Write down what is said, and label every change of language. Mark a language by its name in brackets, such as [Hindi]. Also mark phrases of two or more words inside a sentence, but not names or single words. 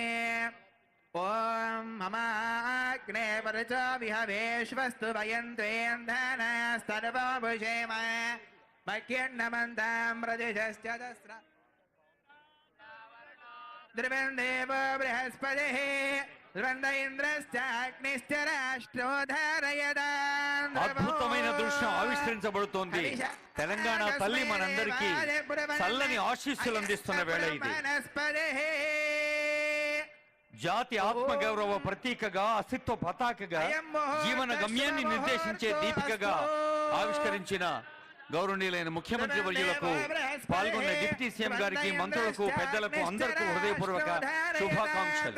[Sanskrit] ॐ ममाग्ने परच विहवेश्वस्तु वयन्त्वेन्धनस्तर्वभुषेम मह्यन्नमन्तां प्रदिशश्च दस्र द्रवन्देव बृहस्पतिः ద్వంద ఇంద్రశ్చాగ్నిశ్చ రాష్ట్రోధారయదాం. [Telugu] అద్భుతమైన దృశ్యం ఆవిష్కరించబడుతోంది. తెలంగాణ తల్లి మనందరికీ చల్లని ఆశీస్సులు అందిస్తున్న వేళ ఇది. జాతి ఆత్మగౌరవ ప్రతీకగా, అస్తిత్వ పతాకగా, జీవన గమ్యాన్ని నిర్దేశించే దీపికగా ఆవిష్కరించిన గౌరవనీయులైన ముఖ్యమంత్రి వర్యులకు, పాల్గొన్న డిప్యూటీ సీఎం గారికి, మంత్రులకు, పెద్దలకు అందరికీ హృదయపూర్వక శుభాకాంక్షలు.